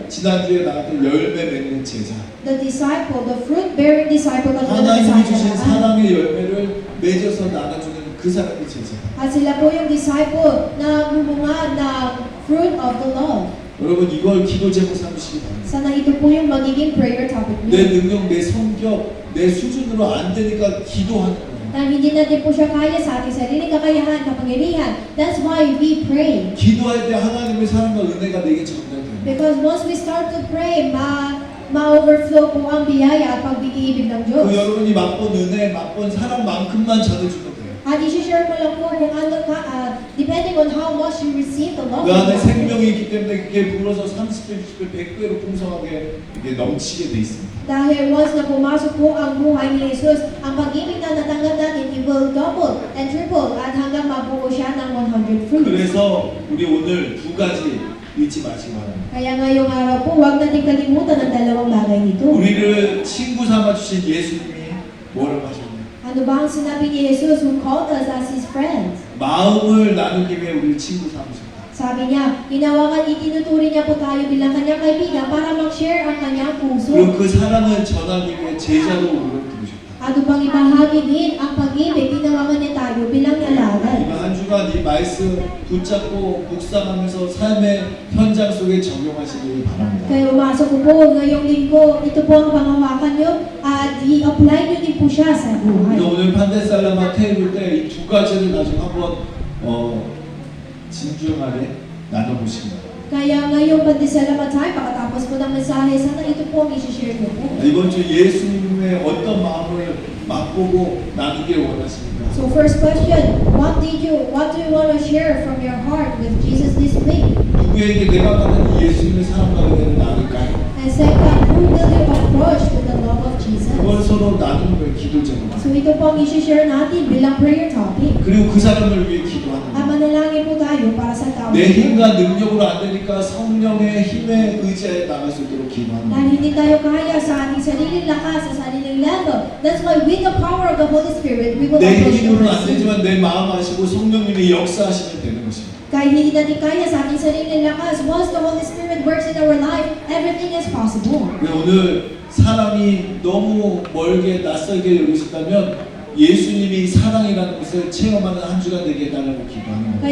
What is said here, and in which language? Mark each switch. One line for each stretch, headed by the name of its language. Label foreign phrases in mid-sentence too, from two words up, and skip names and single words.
Korean: 지난주에 나왔던 열매 맺는 제자.
English: The disciple, the fruit-bearing disciple of the
Korean: 하나님이 주신
English: Messiah.
Korean: 사랑의 열매를 맺어서 나눠주는 그 사람이 제자.
Filipino: At sila po yung disciple na bumungad ng
English: fruit of the love.
Korean: 여러분 이걸 기도 제목 삼으시기 바랍니다.
Filipino: Sana ito po yung magiging
English: prayer topic
Korean: 내
Filipino: niyo.
Korean: 능력, 내 성격, 내 수준으로 안 되니까 기도하는 거예요.
Filipino: Dahil hindi natin po siya kaya sa ating sariling kakayahan, kapangyarihan.
English: That's why we pray.
Korean: 기도할 때 하나님의 사랑과 은혜가 내게 전달돼요.
English: Because once we start to pray,
Filipino: ma-overflow po ang biyaya at pag-ibig ng Diyos.
Korean: 그 여러분이 맛본 은혜, 맛본 사랑만큼만 전해주면 돼요.
Filipino: At i-share mo lang po kung ano ka,
English: depending on how much you receive the love
Korean: 그 안에
English: of God.
Korean: 생명이 있기 때문에 그게 불어서 30배, 60배, 100배로 풍성하게 이게 넘치게 돼 있습니다.
Filipino: Dahil once na pumasok po ang buhay ni Jesus, ang pag-ibig na natanggap natin,
English: it will double and triple
Filipino: at hanggang mabuo siya ng 100 fruits.
Korean: 그래서 우리 오늘 두 가지 잊지 마시기 바랍니다.
Filipino: Kaya ngayong araw po, huwag natin kalimutan ang dalawang bagay nito.
Korean: 우리를 친구 삼아주신 예수님이 뭐라고 하셨나요?
Filipino: Ano ba ang sinabi ni Jesus
English: who called us as His friends?
Korean: 마음을 나누기 위해 우리를 친구 삼으셨다.
Filipino: Sabi niya, hinawakan, itinuturi niya po tayo bilang kanyang kaibigan para mag-share ang kanyang puso.
Korean: 그리고 그 사랑을 전하기 위해 제자로 우리를 부르셨다.
Filipino: At upang ibahagi din ang pag-ibig, tinawagan niya tayo bilang alagad.
Korean: 이번 한 주간 이 말씀 붙잡고 묵상하면서 삶의 현장 속에 적용하시길 바랍니다.
Filipino: Kaya umasok ko po ngayong linggo, ito po ang panghawakan niyo at i-apply niyo din po siya sa buhay.
Korean: 우리가 오늘 판데살라마 테이블 때 이 두 가지를 나중에 한번 진중하게 나눠보시기 바랍니다.
Filipino: Kaya ngayong pandesalamat tayo, pagkatapos po ng mensahe, sana ito po ang i-share niyo po.
Korean: 이번 주 예수님의 어떤 마음을 맛보고 나누길 원하십니까?
English: So first question, what do you want to share from your heart with Jesus this week?
Korean: 누구에게 내가 받은 이 예수님의 사랑과 은혜를 나눌까요?
English: And second, who will you approach with the love of Jesus?
Korean: 그걸 서로 나누는 거예요, 기도 제목.
Filipino: So ito po ang i-share natin bilang
English: prayer topic.
Korean: 그리고 그 사람을 위해 기도하는
Filipino: At
Korean: 거예요.
Filipino: manalangin po tayo para sa tao.
Korean: 내 힘과 능력으로 안 되니까 성령의 힘에 의지하여 나갈 수 있도록 기도하는
Filipino: Dahil
Korean: 거예요.
Filipino: hindi tayo kaya sa ating sariling lakas, sa sariling level.
English: That's why with the power of the Holy Spirit, we will
Korean: 내
English: approach the
Korean: 힘으로는 안
English: person.
Korean: 되지만 내 마음 아시고 성령님이 역사하시면 되는 것입니다.
Filipino: Kahit hindi natin kaya sa ating sariling lakas,
English: once the Holy Spirit works in our life, everything is possible.
Korean: 근데 오늘 사람이 너무 멀게 낯설게 여기신다면 예수님이 사랑이라는 것을 체험하는 한 주간 되게 해달라고 기도하는 거예요.